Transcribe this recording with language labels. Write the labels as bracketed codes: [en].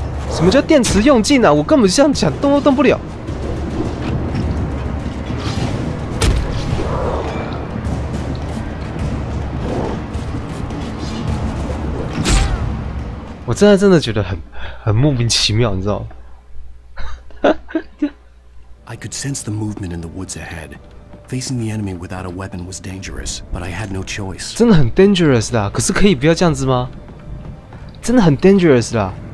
[zh] 什么叫电池用尽啊？我根本想动都动不了。我真的觉得很莫名其妙，你知道吗 [en] ？I could sense the movement in the woods ahead. Facing the enemy without a weapon was dangerous, but I had no choice. [zh] 真的很 dangerous 啦，可是可以不要这样子吗？真的很 dangerous 啦。